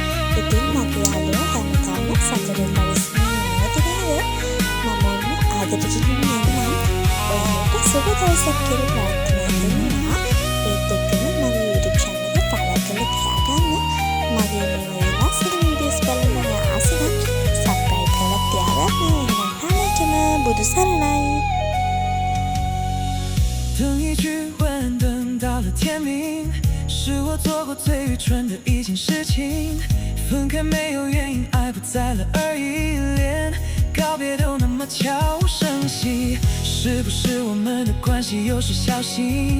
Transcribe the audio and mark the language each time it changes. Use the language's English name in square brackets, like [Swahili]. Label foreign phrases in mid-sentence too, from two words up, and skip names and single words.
[Sinhala] ඉතින් මගේ යාළුවා හැමදාම සතුටින් පරිස්සමෙන් ඉන්නවද මම ඔන්න ආදරෙට ඉන්නවා. ඔයාලට සුබ දවසක් කියලා ප්‍රාර්ථනා කරනවා. ඒත් එක්කම මගේ YouTube channel එක follow කරලා තියාගන්න. මගේ මේ ලස්සන වීඩියෝස් බලන්න ආස නම් subscribe කරලා තියාගන්න. හැමෝටම බුදු සරණයි. [Chinese] 等一句问，等到了天明，是我做过最愚蠢的一件事情。分开没有原因，爱不在了而已，连告别都那么悄无声息，是不是我们的关系有时小心？